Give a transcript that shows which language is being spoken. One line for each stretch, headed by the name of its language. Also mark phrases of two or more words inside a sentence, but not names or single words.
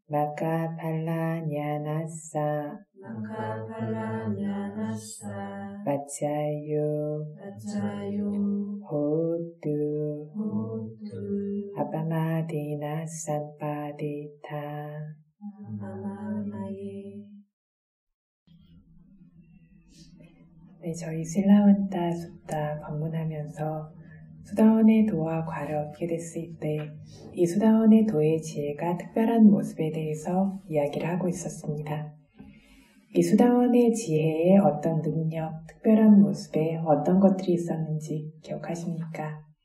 Pali: Makkaphallanyanassa, Makkaphallanyanassa, Paccayo, Paccayo, Hotu, Hotu, Apamadina Sampadita. Amamaye.
Korean: 네, 저희 실라완타 숫다 방문하면서 수다원의 도와 과를 얻게 됐을 때 이 수다원의 도의 지혜가 특별한 모습에 대해서 이야기를 하고 있었습니다. 이 수다원의 지혜의 어떤 능력, 특별한 모습에 어떤 것들이 있었는지 기억하십니까?